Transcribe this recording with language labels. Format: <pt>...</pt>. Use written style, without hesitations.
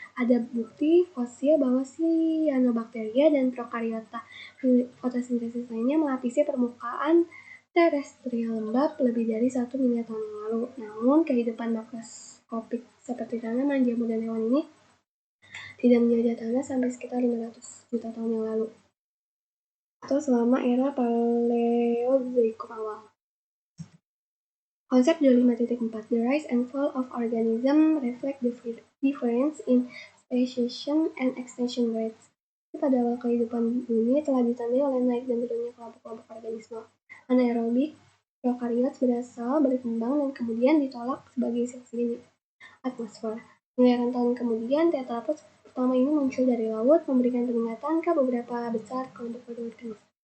<id>Ada bukti fosil bahwa cyanobacteria dan prokaryota fotosintesis lainnya melapisi permukaan terestrial lembab lebih dari 1 miliar tahun yang lalu. Namun, kehidupan makroskopik seperti tanaman, jamur, dan hewan ini tidak menjajah tanah sampai sekitar 500 juta tahun yang lalu, atau selama era Paleozoikum awal. Konsep 25.4.</id> <en>The rise and fall of organism reflect the difference in speciation and extinction rates.</en> <id>Pada awal kehidupan bumi telah ditandai oleh naik dan turunnya kelompok-kelompok organisme. Anaerobik prokaryotes berkembang dan kemudian ditolak sebagai sisi atmosfer. Miliaran tahun kemudian, tetrapod pertama ini muncul dari laut, memberikan peringatan ke beberapa besar kelompok organisme.</id>